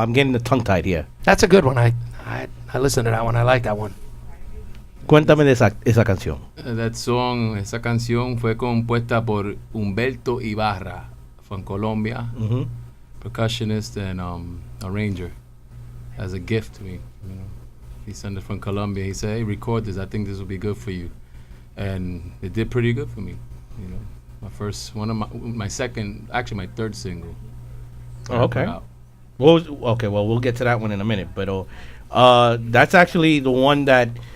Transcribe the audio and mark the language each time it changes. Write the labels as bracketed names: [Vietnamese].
[English] I'm getting the tongue-tied here. That's a good one. I listened to that one. I like that one. [Spanish] Cuéntame de esa canción. Esa canción fue compuesta por [English] Humberto Ibarra from Colombia, percussionist and arranger, as a gift to me. You know, he sent it from Colombia. He said, "Hey, record this. I think this will be good for you," and it did pretty good for me. You know, my third single. Oh, okay. Well, we'll get to that one in a minute. But that's actually the one that.